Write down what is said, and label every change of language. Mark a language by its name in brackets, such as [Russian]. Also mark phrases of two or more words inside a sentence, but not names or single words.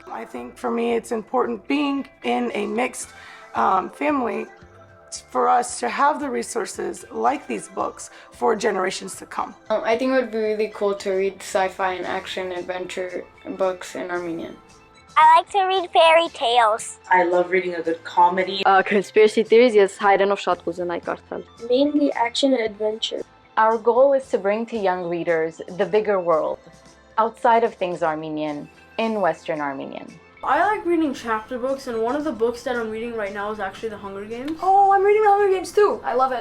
[English] I think for me it's important, being in a mixed family, for us to have the resources like these books for generations to come. I think it would be really cool to read sci-fi and action adventure books in Armenian. I like to read fairy tales. I love reading a good comedy. Conspiracy theories, yes, [Armenian] հայերենով շատ կուզենայի կարդալ. [English] Mainly action and adventure. Our goal is to bring to young readers the bigger world, outside of things Armenian, in Western Armenian. I like reading chapter books, and one of the books that I'm reading right now is actually The Hunger Games. Oh, I'm reading The Hunger Games too. I love it.